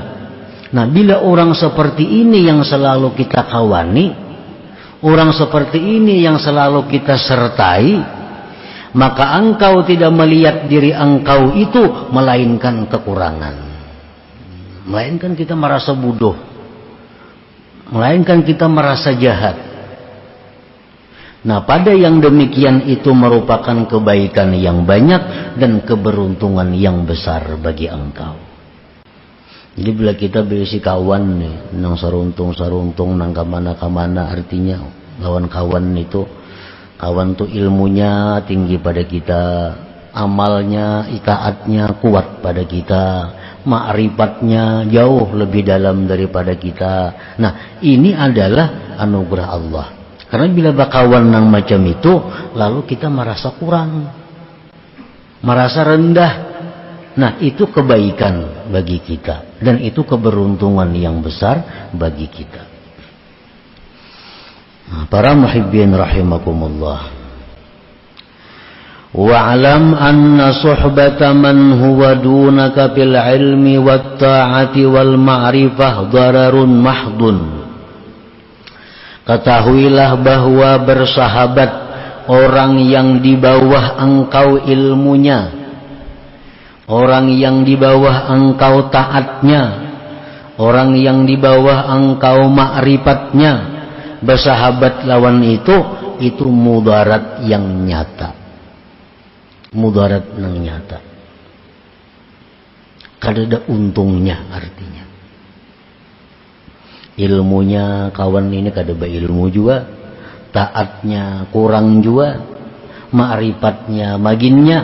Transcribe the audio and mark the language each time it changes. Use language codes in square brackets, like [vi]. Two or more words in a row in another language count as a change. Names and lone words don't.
[id] Nah, bila orang seperti ini yang selalu kita kawani, orang seperti ini yang selalu kita sertai, maka engkau tidak melihat diri engkau itu melainkan kekurangan, melainkan kita merasa bodoh, melainkan kita merasa jahat. Nah, pada yang demikian itu merupakan kebaikan yang banyak dan keberuntungan yang besar bagi engkau. [bjn] Jadi bila kita berisi kawan nih, nang saruntung nang kamana, artinya kawan itu, kawan tuh ilmunya tinggi pada kita, amalnya, [id] itaatnya kuat pada kita, ma'rifatnya jauh lebih dalam daripada kita. Nah, ini adalah anugerah Allah. Karena bila berkawan nang macam itu, lalu kita merasa kurang, merasa rendah. Nah, itu kebaikan bagi kita, dan itu keberuntungan yang besar bagi kita. Nah, para muhibbin rahimakumullah, [ar] واعلم أن صحبة من هو دونك في العلم والطاعة والمعرفة ضرر محض. [id] Ketahuilah bahwa bersahabat orang yang di bawah engkau ilmunya, orang yang di bawah engkau taatnya, orang yang di bawah engkau ma'rifatnya, [bjn] bersahabat lawan itu mudarat yang nyata, mudarat yang nyata, kada ada untungnya. Artinya ilmunya kawan ini kada berilmu juga, taatnya kurang juga, ma'rifatnya maginnya.